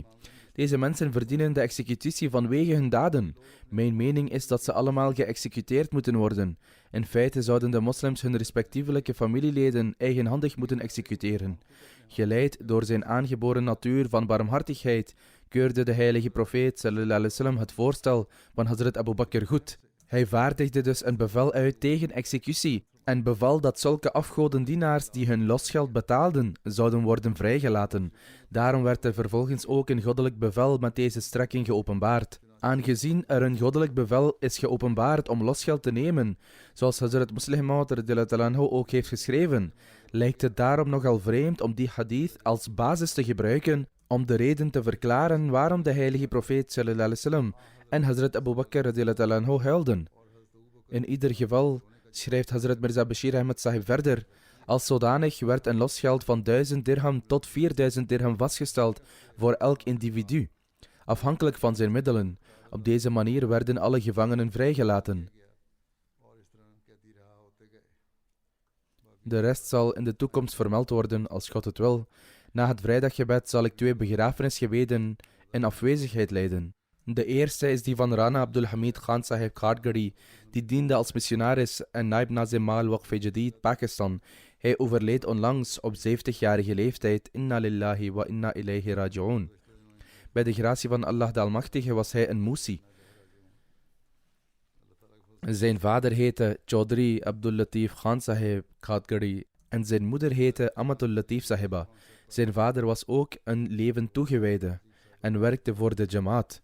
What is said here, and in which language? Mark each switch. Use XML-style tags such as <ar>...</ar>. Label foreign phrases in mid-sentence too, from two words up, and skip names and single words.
<nl>Deze mensen verdienen de executie vanwege hun daden. Mijn mening is dat ze allemaal geëxecuteerd moeten worden. In feite zouden de moslims hun respectievelijke familieleden eigenhandig moeten executeren. Geleid door zijn aangeboren natuur van barmhartigheid, keurde de heilige profeet</nl> <ar>صلى الله عليه وسلم</ar> <nl>het voorstel van Hazrat Abu Bakr goed. Hij vaardigde dus een bevel uit tegen executie en beval dat zulke afgodendienaars die hun losgeld betaalden, zouden worden vrijgelaten. Daarom werd er vervolgens ook een goddelijk bevel met deze strekking geopenbaard. Aangezien er een goddelijk bevel is geopenbaard om losgeld te nemen, zoals Hazrat Musleh Maud</nl> <ar>رضي الله عنه</ar> <nl>ook heeft geschreven, lijkt het daarom nogal vreemd om die hadith als basis te gebruiken om de reden te verklaren waarom de heilige profeet</nl> <ar>صلى الله عليه وسلم</ar> <nl>en Hazrat Abu Bakr</nl> <ar>رضي الله عنه</ar> <nl>huilden. In ieder geval schrijft Hazrat Mirza Bashir Ahmad Sahib verder: als zodanig werd een losgeld van 1000 dirham tot 4000 dirham vastgesteld voor elk individu, afhankelijk van zijn middelen. Op deze manier werden alle gevangenen vrijgelaten. De rest zal in de toekomst vermeld worden als God het wil. Na het vrijdaggebed zal ik 2 begrafenisgebeden in afwezigheid leiden. De eerste is die van Rana Abdul Hamid Khan Sahib Khatgari, die diende als missionaris en Naib Nazim Al Waqf-e-Jadid, Pakistan. Hij overleed onlangs op 70-jarige leeftijd.</nl> <ar>إنا لله وإنا إليه راجعون.</ar> <nl>Bij de gratie van Allah de Almachtige was hij een Musi. Zijn vader heette Chaudhry Abdul Latif Khan Sahib Khatgari en zijn moeder heette Amatul Latif Sahiba. Zijn vader was ook een levend toegewijde en werkte voor de Jamaat.</nl>